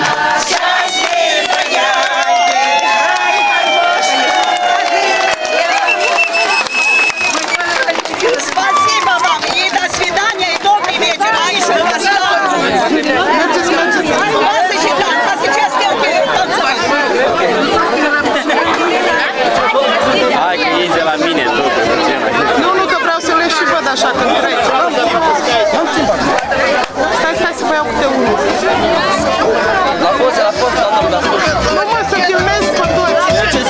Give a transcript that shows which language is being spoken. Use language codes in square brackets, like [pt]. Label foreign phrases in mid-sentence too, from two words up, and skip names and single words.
[ru] Счастливая! Спасибо вам и до свидания, и добрый вечер. А еще вас сейчас танцевать. [ro] Hai că iei de la mine totul. Nu, că vreau să le și văd așa când trec. Stai să vă iau câte unul. La poza, dar Nu mă, să filmez pe toți.